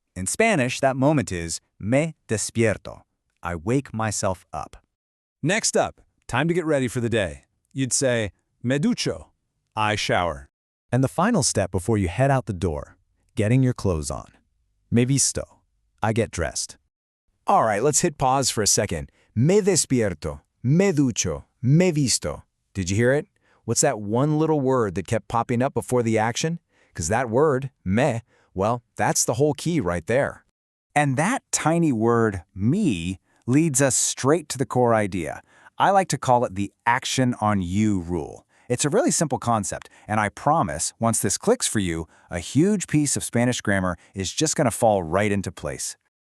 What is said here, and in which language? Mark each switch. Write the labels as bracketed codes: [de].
[en] In Spanish, that moment is [es] me despierto. [en] I wake myself up. Next up, time to get ready for the day. You'd say, [es] me ducho. [en] I shower. And the final step before you head out the door, getting your clothes on. [es] Me visto. [en] I get dressed. All right, let's hit pause for a second. [es] Me despierto, me ducho, me visto. [en] Did you hear it? What's that one little word that kept popping up before the action? Because that word, me, well, that's the whole key right there. And that tiny word, me, leads us straight to the core idea. I like to call it the action on you rule. It's a really simple concept, and I promise, once this clicks for you, a huge piece of Spanish grammar is just going to fall right into place.